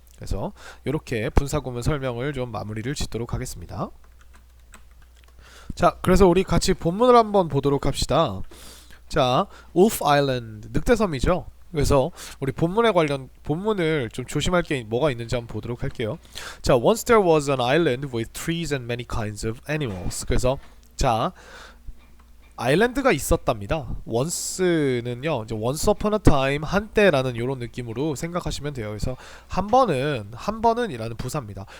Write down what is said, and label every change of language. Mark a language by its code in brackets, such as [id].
[ko] 그래서 이렇게 분사구문 설명을 좀 마무리를 짓도록 하겠습니다. 자, 그래서 우리 같이 본문을 한번 보도록 합시다. 자, Wolf Island 늑대섬이죠. 그래서 우리 본문에 관련 본문을 좀 조심할 게 뭐가 있는지 한번 보도록 할게요. [en] 자, once there was an island with trees and many kinds of animals. [ko] 그래서 자, 아일랜드가 있었답니다. once는요, 이제 [en] once upon a time [ko] 한때라는 이런 느낌으로 생각하시면 돼요. 그래서 한 번은이라는 부사입니다.